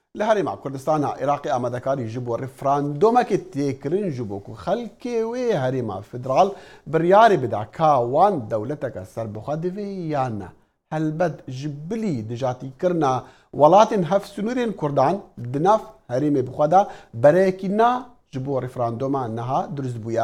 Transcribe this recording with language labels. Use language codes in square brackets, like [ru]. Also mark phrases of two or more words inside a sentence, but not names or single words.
[ku] لە هەرێما کوردستانە عێراقی ئامادەکاری ji بۆ ڕفراندۆمەکی تێکردن ji بۆ ku خەڵکێ wê هەرێما فدرال biryarê bida ka wan dewleteke serbixwe divê yan ne. Helbet ji bilî dijatîkirina welatên hevsûnûrên Kurdan di nav herêmê bixwe de bereyekî na ji bo referandoma niha durist bûye.